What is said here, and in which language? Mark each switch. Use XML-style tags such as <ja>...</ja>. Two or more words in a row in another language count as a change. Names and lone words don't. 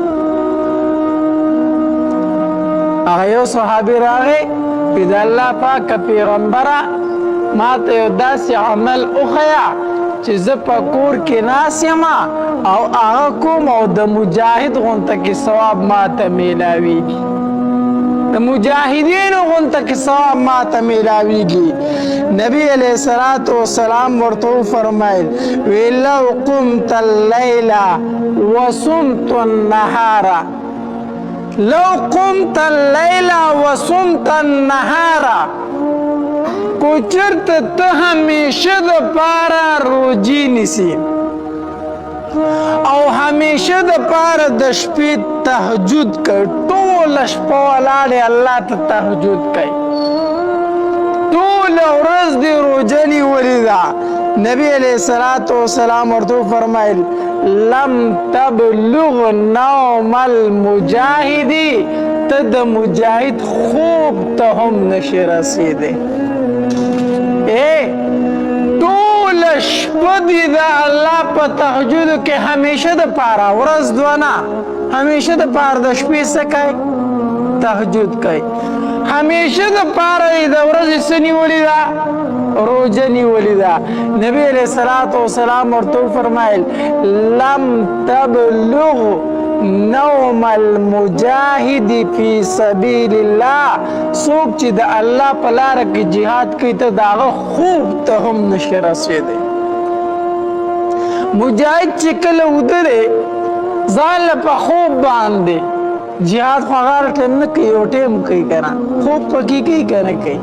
<ps>هغه یو صحابي راغی وی د الله پاکه پیغمبره ما ته یو داسې عمل وښیه چې زه په کور کې ناست یم او هغه کوم او د مجاهد غونته کې ثواب ما ته میلاویږي، د مجاهدینو غونته کې ثواب ما ته میلاویږي.</ps> <ar>نبی علیه الصلاة والسلام</ar> <ps>ورته وفرمیل وی</ps> <ar>لو قمت اللیل وصمت النهار، لو قمت اللیل وصمت النهار،</ar> <ps>کو چرته ته همیشه د پاره روجي نیسي او همیشه د پاره د شپې تهجد کوي، ټوله شپه ولاړې الله ته تهجد کوي، ټوله ورځ دې روژه نیولې ده. نبی</ps> <ar>علیه الصلاة والسلام</ar> <ps>ورته وفرمیل</ps> <ar>لم تبلغ نوم المجاهد،</ar> <ps>ته د مجاهد خوب ته هم نشي رسیدی. ټوله شپه دې د الله په تهجدو کې همیشه د پاره، ورځ دوه نه، همیشه د پاره د شپې څه کوي؟ تهجد کوي. همیشه د پاره یې د ورځې څه نیولې ده؟ روژه نیولې ده. نبی</ps> <ar>علیه الصلاة والسلام</ar> <ps>ورته وفرمیل</ps> <ar>لم تبلغ نوم المجاهد فی سبیل الله،</ar> <ps>څوک چې د الله په لاره کې جهاد کوي ته د هغه خوب ته هم نشي رسېدی. مجاهد چې کله ودرې ځان له په خوب باندې جهاد خو هغه ټیم نه کوي، یو ټیم کوي که نه، خوب پکې کوي که نه کوي.</ps>